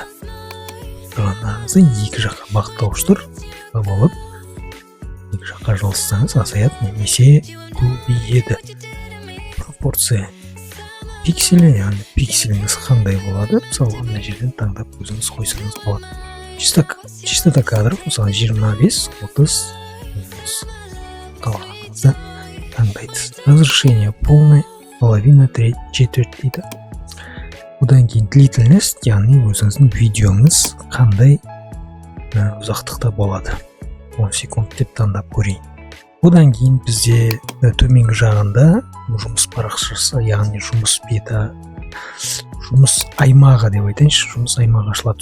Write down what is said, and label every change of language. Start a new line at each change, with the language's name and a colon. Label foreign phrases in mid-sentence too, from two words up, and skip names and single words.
Kazakh: Тұрғандарыңызды екі жаққа бағыттауыштыр алып, екі жаққа жылыстаңыз азаяды немесе көбейеді. Пропорция пикселі, яғни пикселіңіз қандай болады, мысалы мына жерден таңдап өзіңіз қойсаңыз болады.
Russian: Частота кадров,
Kazakh: мысалы 25-30 қалағаныңызды таңдайсыз.
Russian: Разрешение полное, половина, треть, четверть дейді.
Kazakh: Одан кейін длительность, яғни өзіңіздің видеоңыз қандай ұзақтықта болады. 10 секунд деп таңдап көрейін. Одан кейін бізде төменгі жағында жұмыс парақшасы, яғни жұмыс беті, жұмыс аймағы деп айтайыншы, жұмыс аймағы ашылады.